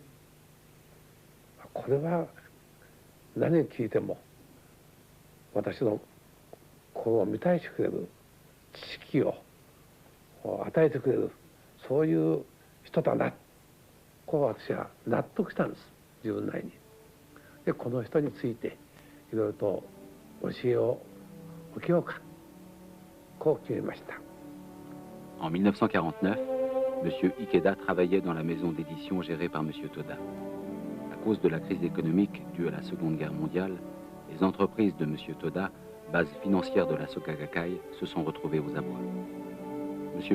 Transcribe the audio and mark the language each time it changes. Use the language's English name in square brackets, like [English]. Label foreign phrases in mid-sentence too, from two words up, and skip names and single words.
[Japanese] これは何を聞いても私の心を満たしてくれる知識を与えてくれるそういう人だな。こう私は納得したんです自分なりに。でこの人についていろいろと教えを受けようかこう決めました。 [French] En 1949, M. Ikeda travaillait dans la maison d'édition gérée par M. Toda. À cause de la crise économique due à la Seconde Guerre mondiale, les entreprises de M. Toda, base financière de la Soka Gakkai, se sont retrouvées aux abois. M.